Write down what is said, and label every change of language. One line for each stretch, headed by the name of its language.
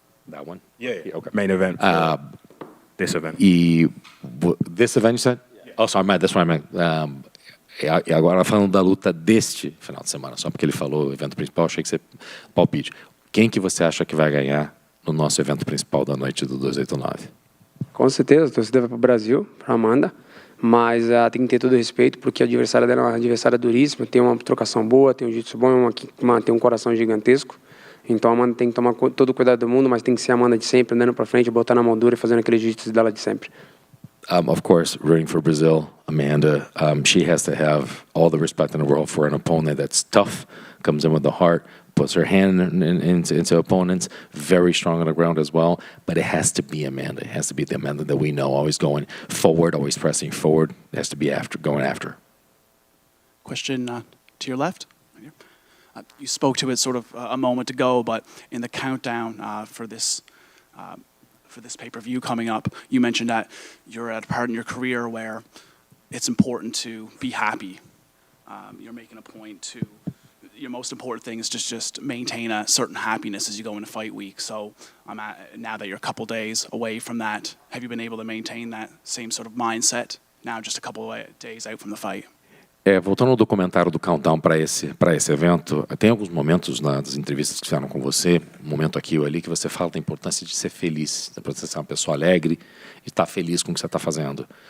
English: That one? Yeah. Okay. Main event. This event. This event, you said? Yeah. Oh, sorry, that's what I meant.
Portuguese: E agora falando da luta deste final de semana, só porque ele falou o evento principal, achei que você palpite. Quem que você acha que vai ganhar no nosso evento principal da noite do 289? Com certeza, a torcida vai para o Brasil, para Amanda, mas tem que ter todo o respeito, porque a adversária dela é uma adversária duríssima, tem uma trocação boa, tem um jiu-jitsu bom, tem um coração gigantesco. Então a Amanda tem que tomar todo o cuidado do mundo, mas tem que ser a Amanda de sempre, andando para frente, botar na moldura e fazendo aquele jiu-jitsu dela de sempre.
English: Of course, rooting for Brazil, Amanda. She has to have all the respect in the world for an opponent that's tough, comes in with the heart, puts her hand into opponents, very strong on the ground as well. But it has to be Amanda. It has to be the Amanda that we know, always going forward, always pressing forward. It has to be going after. Question to your left. Right here. You spoke to it sort of a moment ago, but in the countdown for this pay-per-view coming up, you mentioned that you're at a part in your career where it's important to be happy. You're making a point to, your most important thing is just maintain a certain happiness as you go into fight week. So now that you're a couple days away from that, have you been able to maintain that same sort of mindset now just a couple of days out from the fight?
Portuguese: Voltando ao documentário do Countdown para esse evento, tem alguns momentos nas entrevistas que fizeram com você, um momento aqui ou ali, que você fala da importância de ser feliz, da importância de ser uma pessoa alegre e estar feliz com o que você está fazendo.